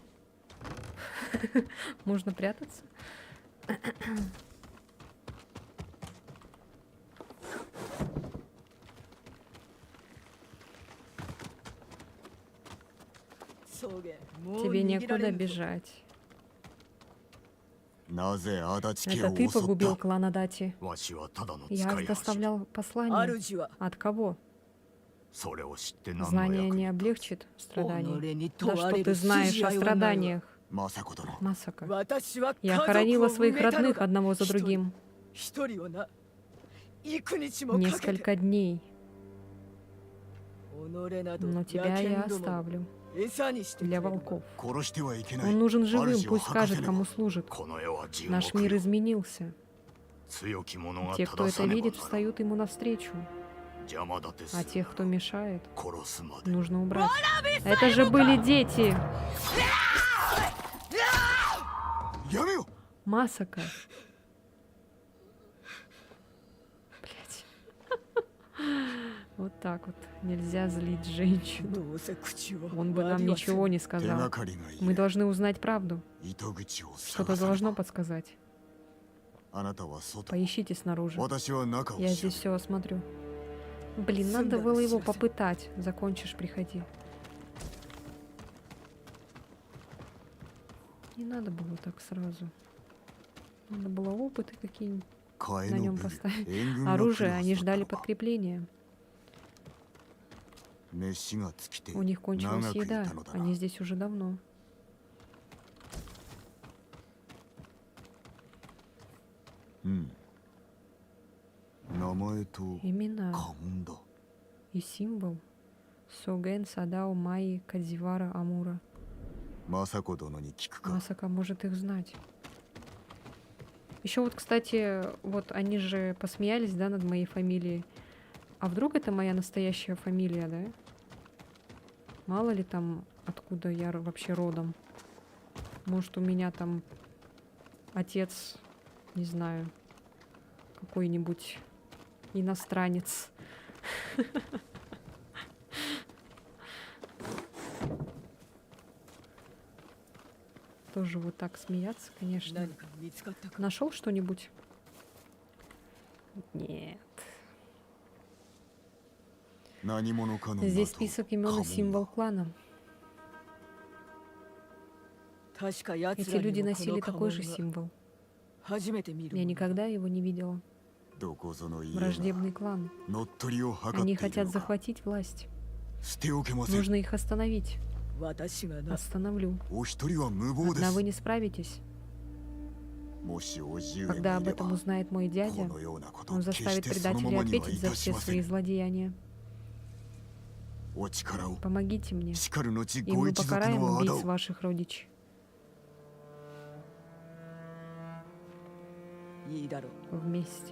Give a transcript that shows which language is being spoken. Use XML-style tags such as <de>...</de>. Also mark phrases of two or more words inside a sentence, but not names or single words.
<ru>Можно прятаться? Тебе некуда бежать.</ru> <ja>なぜ足立家</ja> <ru>Это</ru> <ja>を</ja> <ru>ты</ru> <ja>襲っ</ja> <ru>погубил</ru> <ja>た。</ja> <ru>клан Адати.</ru> <ja>わしはただの</ja> <ru>Я</ru> <ja>使い走り。</ja> <ru>доставлял послание.</ru> <ja>主は</ja> <ru>От кого?</ru> <ja>それを知って何の</ja> <ru>Знание</ru> <ja>役</ja> <ru>не</ru> <ja>に。</ja> <ru>облегчит страданий.</ru> <ja>己に</ja> <ru>Да</ru> <ja>問わ</ja> <ru>что</ru> <ja>れ</ja> <ru>ты</ru> <ja>る</ja> <ru>знаешь</ru> <ja>筋</ja> <ru>о</ru> <ja>合いはないわ。</ja> <ru>страданиях,</ru> <ja>政子殿。</ja> <ru>Масака?</ru> <ja>私は</ja> <ru>Я</ru> <ja>家</ja> <ru>хоронила</ru> <ja>族を</ja> <ru>своих</ru> <ja>埋めたの</ja> <ru>родных</ru> <ja>だ。</ja> <ru>одного за другим.</ru> <ja>一人をな、幾日もかけて</ja> <ru>Несколько дней.</ru> <ja>己など</ja> <ru>Но</ru> <ja>野</ja> <ru>тебя я</ru> <ja>犬ども</ja> <ru>оставлю</ru> <ja>餌にして</ja> <ru>для</ru> <ja>くれる</ja> <ru>волков.</ru> <ja>殺してはいけない。</ja> <ru>Он нужен живым,</ru> <ja>主を</ja> <ru>пусть</ru> <ja>吐かせ</ja> <ru>скажет,</ru> <ja>ねば</ja> <ru>кому служит.</ru> <ja>この世は地</ja> <ru>Наш</ru> <ja>獄</ja> <ru>мир</ru> <ja>よ。</ja> <ru>изменился.</ru> <ja>強き者が</ja> <ru>Те, кто</ru> <ja>正</ja> <ru>это</ru> <ja>さねば</ja> <ru>видит,</ru> <ja>ならん。</ja> <ru>встают ему навстречу.</ru> <ja>邪魔立てす</ja> <ru>А</ru> <ja>る</ja> <ru>тех, кто мешает,</ru> <ja>殺すまで</ja> <ru>нужно убрать. Это же были дети!</ru> <ja>やめよ</ja> <ru>Масака. Блять. Вот так вот. Нельзя злить женщину.</ru> <ja>どうせ口は</ja> <ru>Он бы нам</ru> <ja>割りはせん</ja> <ru>ничего не</ru> <ja>手</ja> <ru>сказал.</ru> <ja>がかりがい</ja> <ru>Мы</ru> <ja>い</ja> <ru>должны узнать правду.</ru> <ja>糸口を</ja> <ru>Что-то</ru> <ja>探さね</ja> <ru>должно</ru> <ja>ば</ja> <ru>подсказать.</ru> <ja>あなたは外</ja> <ru>Поищите снаружи.</ru> <ja>私は中を</ja> <ru>Я</ru> <ja>調</ja> <ru>здесь</ru> <ja>べ</ja> <ru>все осмотрю. Блин, надо было его попытать. Закончишь, приходи. Не надо было так сразу. Надо было опыты какие-нибудь</ru> <ja>替え</ja> <ru>на</ru> <ja>の</ja> <ru>нем</ru> <ja>部</ja> <ru>поставить.</ru> <ja>援軍が来る</ja> <ru>Оружие,</ru> <ja>はず</ja> <ru>они</ru> <ja>だった</ja> <ru>ждали</ru> <ja>のか</ja> <ru>подкрепления.</ru> <ja>飯が尽きて</ja> <ru>У них кончилась</ru> <ja>長くい</ja> <ru>еда.</ru> <ja>たのだな</ja> <ru>Они здесь уже давно. М.</ru> <ja>名前と</ja> <ru>Имена</ru> <ja>家紋だ</ja> <ru>и символ. Соген, Садао, Майи, Кадзивара, Амура.</ru> <ja>政子殿に聞くか</ja> <ru>Масака может их знать. Еще вот, кстати, вот они же посмеялись, да, над моей фамилией. А вдруг это моя настоящая фамилия, да? Мало ли там, откуда я вообще родом. Может, у меня там отец, не знаю, какой-нибудь иностранец. Тоже вот так смеяться, конечно.</ru> <ja>何か見つかったか</ja> <ru>Нашел что-нибудь? Нет.</ru> <ja>何者かの</ja> <ru>Здесь</ru> <ja>的</ja> <ru>список имен и</ru> <ja>家紋</ja> <ru>символ клана.</ru> <ja>確か奴</ja> <ru>Эти</ru> <ja>らに</ja> <ru>люди</ru> <ja>もこ</ja> <ru>носили</ru> <ja>の家</ja> <ru>такой же</ru> <ja>紋が</ja> <ru>символ.</ru> <ja>初めて見る</ja> <ru>Я</ru> <ja>もの</ja> <ru>никогда его не видела.</ru> <ja>どこぞの家が</ja> <ru>Враждебный клан.</ru> <ja>乗っ取りを図って</ja> <ru>Они</ru> <ja>いる</ja> <ru>хотят</ru> <ja>のか</ja> <ru>захватить власть.</ru> <ja>捨ておけません</ja> <ru>Нужно их остановить.</ru> <ja>私がな</ja> <ru>Остановлю.</ru> <ja>お一人は無謀で</ja> <ru>Одна</ru> <ja>す</ja> <ru>вы не справитесь.</ru> <ja>もしおじ上</ja> <ru>Когда</ru> <ja>が</ja> <ru>об</ru> <ja>いれば</ja> <ru>этом узнает мой</ru> <ja>こ</ja> <ru>дядя,</ru> <ja>のようなこと</ja> <ru>он</ru> <ja>決し</ja> <ru>заставит</ru> <ja>てそのま</ja> <ru>предателей</ru> <ja>まには</ja> <ru>ответить</ru> <ja>い</ja> <ru>за</ru> <ja>たし</ja> <ru>все</ru> <ja>ませ</ja> <ru>свои</ru> <ja>ん</ja> <ru>злодеяния.</ru> <ja>お力を</ja> <ru>Помогите мне,</ru> <ja>しかる後</ja> <ru>и</ru> <ja>ご</ja> <ru>мы</ru> <ja>一族</ja> <ru>покараем</ru> <ja>の仇</ja> <ru>убийц</ru> <ja>を</ja> <ru>ваших родичей.</ru> <ja>いいだろう</ja> <ru>Вместе.</ru>